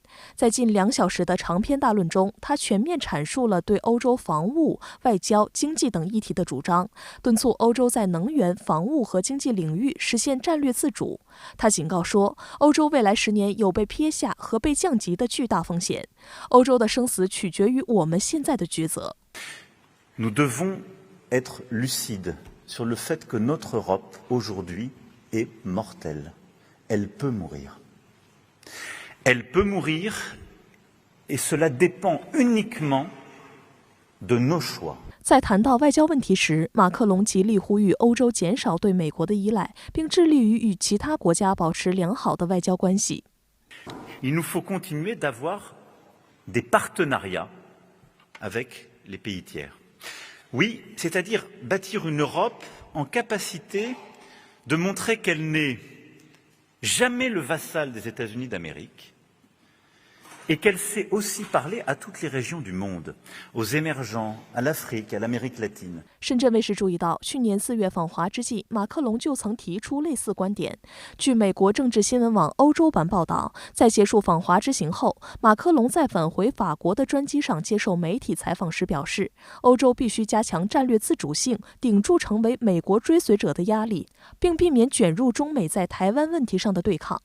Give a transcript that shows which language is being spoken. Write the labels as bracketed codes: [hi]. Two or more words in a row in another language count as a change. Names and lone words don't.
[zh] 在近2小时的长篇大论中，他全面阐述了对欧洲防务、外交、经济等议题的主张，敦促欧洲在能源、防务和经济领域实现战略自主。他警告说，欧洲未来10年有被撇下和被降级的巨大风险，欧洲的生死取决于我们现在的抉择。 [fr] Nous devons être lucides sur le fait que notre Europe, aujourd'hui, est mortelle. Elle peut mourir. Elle peut mourir, et cela dépend uniquement de nos choix. [zh] 在谈到外交问题时，马克龙极力呼吁欧洲减少对美国的依赖，并致力于与其他国家保持良好的外交关系。 [fr] Il nous faut continuer d'avoir des partenariats avec les pays tiers.Oui, c'est-à-dire bâtir une Europe en capacité de montrer qu'elle n'est jamais le vassal des États-Unis d'Amérique et qu'elle sait aussi parler à toutes les régions du monde, aux émergents, à l'Afrique, à l'Amérique latine. [zh] 深圳卫视注意到，去年4月访华之际，马克龙就曾提出类似观点。据美国政治新闻网欧洲版报道，在结束访华之行后，马克龙在返回法国的专机上接受媒体采访时表示，欧洲必须加强战略自主性，顶住成为美国追随者的压力，并避免卷入中美在台湾问题上的对抗。